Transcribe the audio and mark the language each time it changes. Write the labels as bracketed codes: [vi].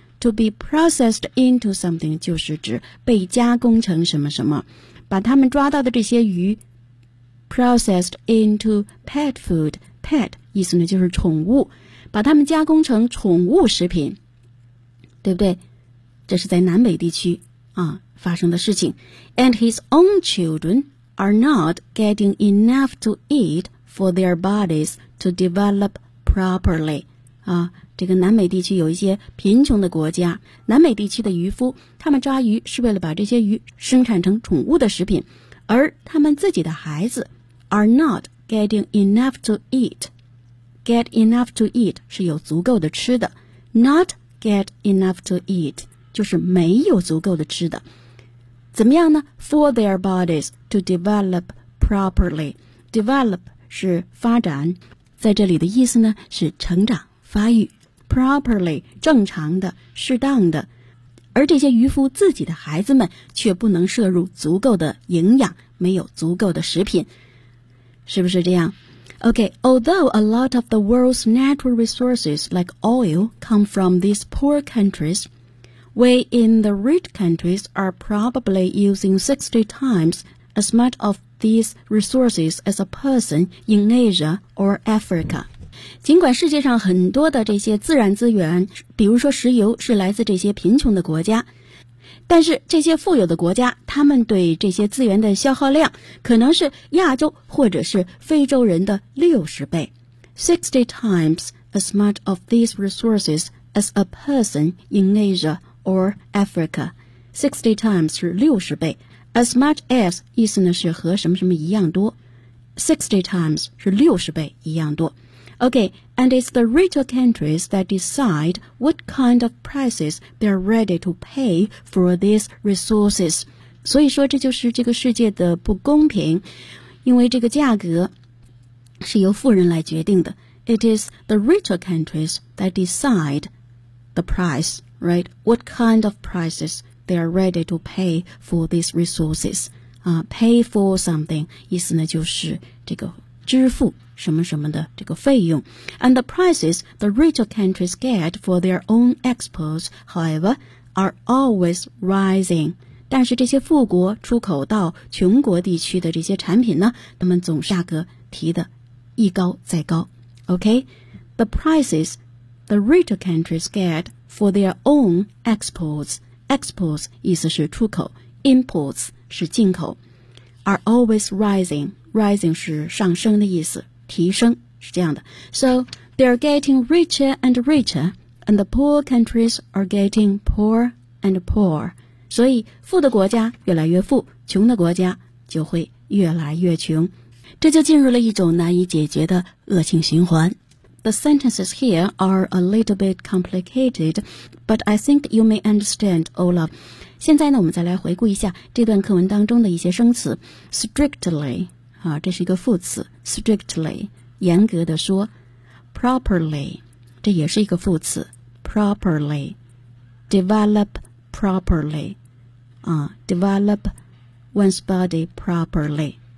[en] To be processed into something [zh] 就是指被加工成什么什么，把他们抓到的这些鱼 [en] processed into pet food. [zh] Pet 意思呢就是宠物，把他们加工成宠物食品，对不对？这是在南美地区啊发生的事情。 [en] And his own children are not getting enough to eat for their bodies to develop properly. [zh] 啊这个南美地区有一些贫穷的国家，南美地区的渔夫他们抓鱼是为了把这些鱼生产成宠物的食品，而他们自己的孩子 [en] are not getting enough to eat. Get enough to eat [zh] 是有足够的吃的， [en] not get enough to eat [zh] 就是没有足够的吃的。怎么样呢？ [en] For their bodies to develop properly. [zh] Develop 是发展，在这里的意思呢是成长发育。 Properly, 正常的，适当的。而这些渔夫自己的孩子们却不能摄入足够的营养，没有足够的食品。是不是这样？ [en] Okay, although a lot of the world's natural resources like oil come from these poor countries, we in the rich countries are probably using 60 times as much of these resources as a person in Asia or Africa. [zh] 尽管世界上很多的这些自然资源，比如说石油，是来自这些贫穷的国家，但是这些富有的国家，他们对这些资源的消耗量可能是亚洲或者是非洲人的60倍。 [en] 60 times as much of these resources as a person in Asia or Africa. [zh] 60 times 是60倍， [en] as much as [zh] 意思呢是和什么什么一样多， 60 times 是60倍一样多。 [en] Okay, and it's the richer countries that decide what kind of prices they're ready to pay for these resources. [zh] 所以说这就是这个世界的不公平，因为这个价格是由富人来决定的。 [en] It is the richer countries that decide the price, right? What kind of prices they are ready to pay for these resources? Pay for something, [zh] 意思呢就是这个支付什么什么的这个费用。 [en] And the prices the richer countries get for their own exports, however, are always rising. [zh] 但是这些富国出口到穷国地区的这些产品呢，他们总价格提的一高再高。 [en] Okay, the prices the richer countries get for their own exports, exports [zh] 意思是出口， [en] imports [zh] 是进口， [en] are always rising, rising [zh] 是上升的意思，提升是这样的。 [en] So, they're getting richer and richer, and the poor countries are getting poor and poor. [zh] 所以富的国家越来越富，穷的国家就会越来越穷。这就进入了一种难以解决的恶性循环。 [en] The sentences here are a little bit complicated, but I think you may understand, Olaf. [zh] 现在呢，我们再来回顾一下这段课文当中的一些生词。 Strictly, 啊，这是一个副词。Strictly, 严格的说。 [en] Properly, [zh] 这也是一个副词。 [en] Properly, develop properly, 啊 ,develop one's body properly.